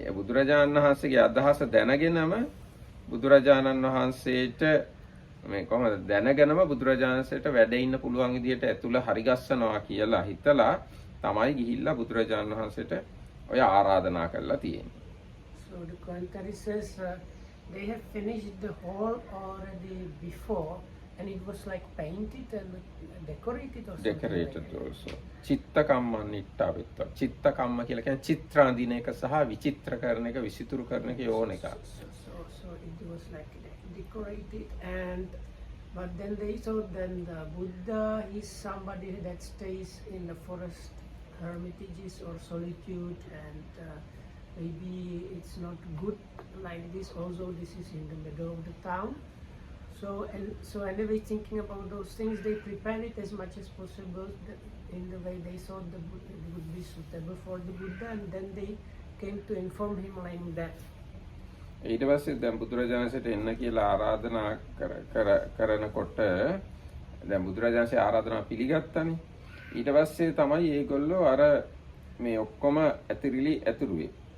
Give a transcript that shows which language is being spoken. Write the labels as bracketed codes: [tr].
[si] බුදුරජාණන් වහන්සේගේ අදහස දැනගෙනම බුදුරජාණන් වහන්සේට මේ කොහොමද දැනගෙනම බුදුරජාණන්සේට වැඩ ඉන්න පුළුවන් විදියට ඇතුළ හරිගස්සනවා කියලා හිතලා තමයි ගිහිල්ලා බුදුරජාණන් වහන්සේට ඔය ආරාධනා කරලා තියෙන්නේ. [en] So the commentary says they have finished the hall already before and it was like painted and decorated or something. Decorated also. [pi] චිත්තකම්මන් නිට්ඨාවෙත්ත. [si] චිත්තකම්ම කියලා කියන්නේ චිත්‍ර අඳින එක සහ විචිත්‍ර කරන එක විසිතුරු කරන එක යෝන එක. [en] So it was like decorate it, and but then then the Buddha is somebody that stays in the forest hermitages or solitude, and maybe it's not good like this. Also, this is in the middle of the town. So anyway, thinking about those things, they prepare it as much as possible in the way they thought it would be suitable for the Buddha, and then they came to inform him like that. [si] ඊට පස්සේ දැන් බුදුරජාණන්සේට එන්න කියලා ආරාධනා කරනකොට දැන් බුදුරජාණන්සේ ආරාධනා පිළිගත්තානේ. ඊට පස්සේ තමයි ඒගොල්ලෝ අර මේ ඔක්කොම ඇතිරිලි ඇතුරුවේ.